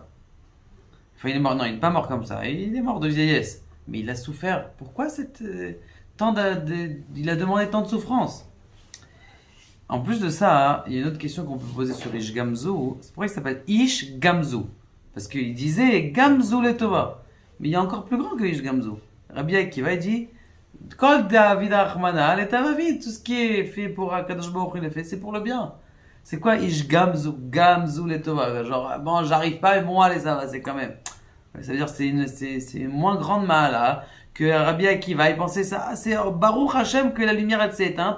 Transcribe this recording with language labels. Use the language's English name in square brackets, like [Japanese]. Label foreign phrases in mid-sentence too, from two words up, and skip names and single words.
[French] Enfin, il est mort, non, il n'est pas mort comme ça, il est mort de vieillesse. Mais il a souffert. Pourquoi il a demandé tant de souffrance? En plus de ça, il y a une autre question qu'on peut poser sur Ish Gamzu. C'est pourquoi il s'appelle Ish Gamzu. Parce qu'il disait [Hebrew] גם זו לטובה. [French] Mais il y a encore plus grand que Ish Gamzu. Rabbi Akiva dit [Aramaic] כל דעביד רחמנא, לטב עביד, [French] tout ce qui est fait pour [Hebrew] הקדוש ברוך הוא, [French] il est fait, c'est pour le bien. C'est quoi Ish Gamzu? [Hebrew] גם זו לטובה. [French] Genre, bon, j'arrive pas, mais bon, allez, ça va, c'est quand même. Ça veut dire que c'est une moins grande mahala que Rabbi Akiva. Il pensait ça, c'est [Hebrew] ברוך השם [French] que la lumière elle s'est éteinte.